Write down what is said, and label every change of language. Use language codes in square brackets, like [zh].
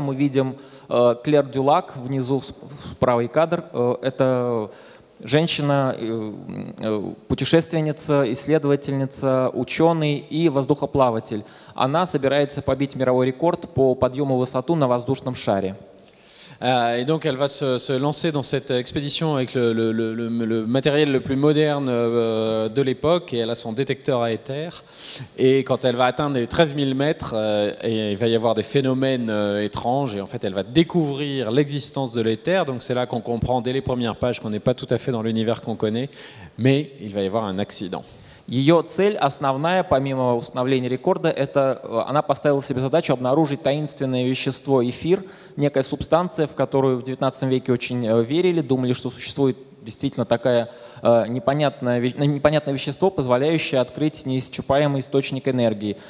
[ru] Мы видим Клэр Дюлак, внизу правый кадр. Это женщина, путешественница, исследовательница, ученый и воздухоплаватель. Она собирается побить мировой рекорд по подъему в высоту на воздушном шаре. [fr] Et donc elle va se lancer dans cette expédition avec le matériel le plus moderne de l'époque, et elle a son détecteur à éther. Et quand elle va atteindre les 13 000 mètres, et il va y avoir des phénomènes étranges, et en fait elle va découvrir l'existence de l'éther. Donc c'est là qu'on comprend dès les premières pages qu'on n'est pas tout à fait dans l'univers qu'on connaît, mais il va y avoir un accident. [ru] Ее цель основная, помимо установления рекорда, это она поставила себе задачу обнаружить таинственное вещество эфир, некая субстанция, в которую в XIX веке очень верили, думали, что существует действительно такое непонятное вещество, позволяющее открыть неисчерпаемый источник энергии.